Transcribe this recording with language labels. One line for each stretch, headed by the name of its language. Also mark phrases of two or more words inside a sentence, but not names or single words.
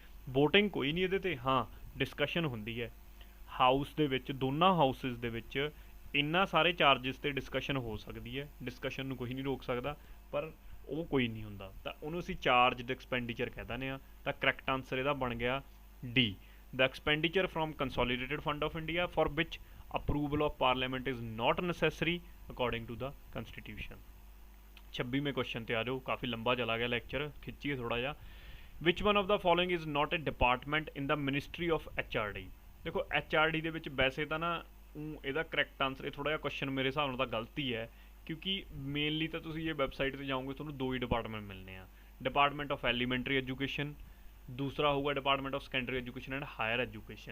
Punjabi: ਵੋਟਿੰਗ ਕੋਈ ਨਹੀਂ ਇਹਦੇ 'ਤੇ, ਹਾਂ ਡਿਸਕਸ਼ਨ ਹੁੰਦੀ ਹੈ ਹਾਊਸ ਦੇ ਵਿੱਚ, ਦੋਨਾਂ ਹਾਊਸਿਸ ਦੇ ਵਿੱਚ ਇਹਨਾਂ ਸਾਰੇ ਚਾਰਜਿਸ 'ਤੇ ਡਿਸਕਸ਼ਨ ਹੋ ਸਕਦੀ ਹੈ। ਡਿਸਕਸ਼ਨ ਨੂੰ ਕੋਈ ਨਹੀਂ ਰੋਕ ਸਕਦਾ, ਪਰ ਉਹ ਕੋਈ ਨਹੀਂ ਹੁੰਦਾ, ਤਾਂ ਉਹਨੂੰ ਅਸੀਂ
English: charged expenditure
Punjabi: ਕਹਿ ਦਿੰਦੇ ਹਾਂ। ਤਾਂ
English: correct answer
Punjabi: ਇਹਦਾ ਬਣ ਗਿਆ ਡੀ,
English: the expenditure from consolidated fund of India for which approval of parliament is not necessary according to the constitution।
Punjabi: 26ਵੇਂ ਕੁਐਸਚਨ ਤੇ ਆ ਜਾਓ, ਕਾਫੀ ਲੰਬਾ ਚਲਾ ਗਿਆ ਲੈਕਚਰ, ਖਿੱਚੀਏ ਥੋੜਾ ਜਿਹਾ।
English: which one of the following is not a department in the ministry of HRD।
Punjabi: ਦੇਖੋ HRD ਦੇ ਵਿੱਚ ਵੈਸੇ ਤਾਂ ਨਾ ਇਹਦਾ
English: correct answer,
Punjabi: ਇਹ ਥੋੜਾ ਜਿਹਾ ਕੁਐਸਚਨ ਮੇਰੇ ਹਿਸਾਬ ਨਾਲ ਤਾਂ ਗਲਤੀ ਹੈ, ਕਿਉਂਕਿ ਮੇਨਲੀ ਤਾਂ ਤੁਸੀਂ ਇਹ ਵੈਬਸਾਈਟ 'ਤੇ ਜਾਓਗੇ ਤੁਹਾਨੂੰ 2 ਹੀ ਡਿਪਾਰਟਮੈਂਟ ਮਿਲਣੇ ਆ,
English: department of elementary education,
Punjabi: ਦੂਸਰਾ ਹੋਊਗਾ
English: department of secondary education and higher education.